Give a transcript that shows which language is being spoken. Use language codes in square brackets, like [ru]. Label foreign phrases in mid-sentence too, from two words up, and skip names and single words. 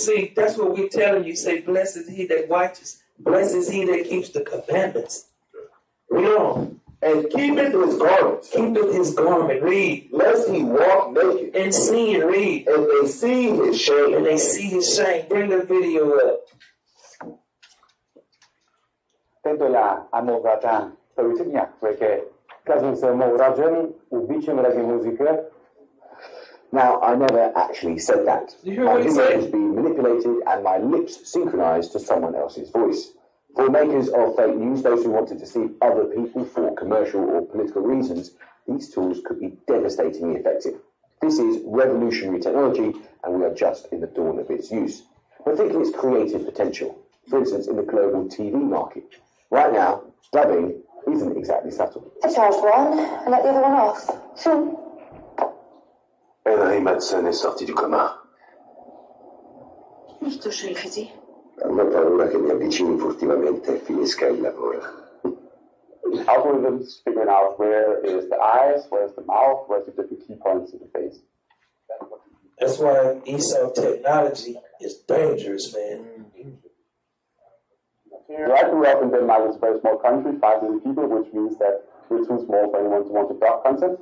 [en] See, that's what we're telling you. Say, blessed is he that watches. Blessed is he that keeps the commandments. Read on. And keepeth his garments. Keepeth his garment. Read. Lest he walk naked. And sin. Read. And they see his shame. And they see his shame. Bring the video up. Tentola amogata pełtygniak weke kazim se mowrażeni ubiciem reggae muzykę. Now, I never actually said that. You hear My what he image said? has been manipulated and my lips synchronized to someone else's voice. For makers of fake news, those who want to deceive other people for commercial or political reasons, these tools could be devastatingly effective. This is revolutionary technology, and we are just in the dawn of its use. But think of its creative potential, for instance, in the global TV market. Right now, dubbing isn't exactly subtle. I charge one and let the other one off. [fr] Henry Madsen est sorti du coma. [it] Mi tu scelti? Hanno paura che mi avvicini furtivamente e finisca il lavoro. [en] Algorithms figuring out where is the eyes, where's the mouth, where's the different key points of the face. That's why ESO technology is dangerous, man. I grew up in Denmark. It's a very small country, 5 million people, which means that we're too small for anyone to want to drop content.